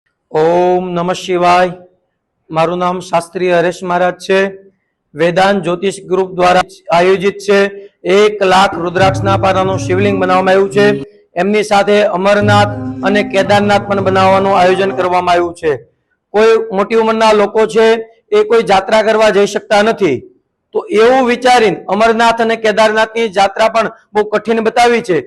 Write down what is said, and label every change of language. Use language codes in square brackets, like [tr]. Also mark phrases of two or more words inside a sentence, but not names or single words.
[sa] ओम नमः शिवाय। [gu] મારૂ નામ શાસ્ત્રી હરેશ મહારાજ છે। વેદાંત જ્યોતિષ ગ્રુપ દ્વારા આયોજિત છે 1 લાખ રુદ્રાક્ષના पाराનું શિવલિંગ બનાવવામાં આવ્યું છે। એમની સાથે અમરનાથ અને કેદારનાથ પણ બનાવવાનું આયોજન કરવામાં આવ્યું છે। કોઈ મોટી ઉંમરના લોકો છે એ કોઈ જાત્રા કરવા જઈ શકતા નથી, તો એવું વિચારીને અમરનાથ અને કેદારનાથની જાત્રા પણ બહુ કઠિન બતાવી છે।